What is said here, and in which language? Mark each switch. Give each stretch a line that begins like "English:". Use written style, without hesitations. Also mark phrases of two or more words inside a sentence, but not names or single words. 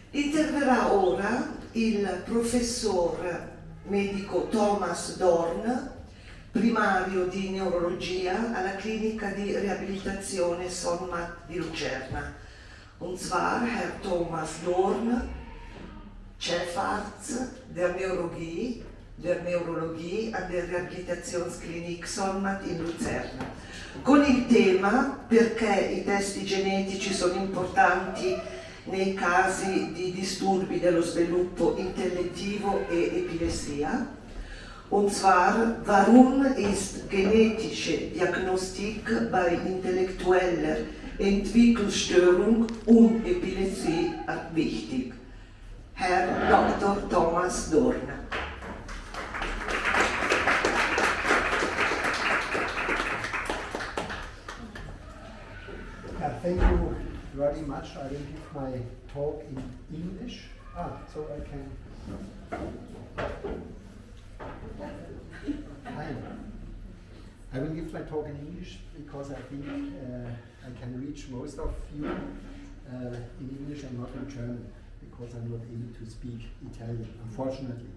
Italian: Interverrà ora il professor medico Thomas Dorn, primario di neurologia alla clinica di riabilitazione Sonmat di Lucerna.
German: Und zwar Herr Thomas Dorn, Chefarzt der Neurologie an der Riabilitationsklinik Sonmat in Lucerna,
Italian: con il tema perché i testi genetici sono importanti nei casi di disturbi dello sviluppo intellettivo e epilessia.
German: Und zwar, warum ist genetische Diagnostik bei intellektueller Entwicklungsstörung und Epilepsie wichtig? Herr Dr. Thomas Dorn.
English: Thank you very much. I will give my talk in English. So I can. I will give my talk in English because I think I can reach most of you in English and not in German because I'm not able to speak Italian, unfortunately.